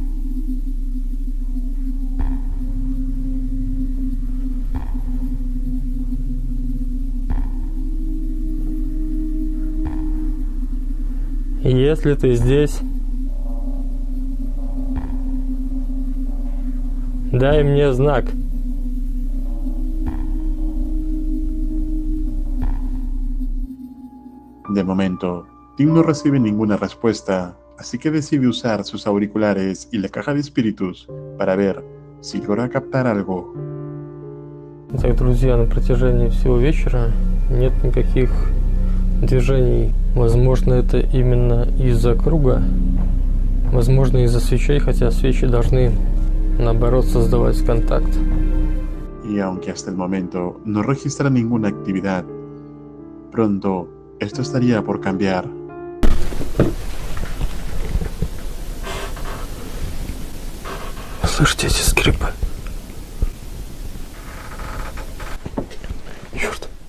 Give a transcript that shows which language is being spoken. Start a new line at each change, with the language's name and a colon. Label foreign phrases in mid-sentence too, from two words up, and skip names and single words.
Russian: Если ты здесь, дай мне знак.
Spanish: De momento, Tim no recibe ninguna respuesta, así que decide usar sus auriculares y la caja de espíritus para ver si logra captar algo.
Russian: Итак, друзья, на протяжении всего вечера нет никаких движений. Возможно, это именно из-за круга, возможно, из-за свечей, хотя свечи должны, наоборот, создавать контакт.
Spanish: Y aunque hasta el momento no registra ninguna actividad, pronto esto estaría por cambiar.
Russian: Слышите эти скрипы? Черт.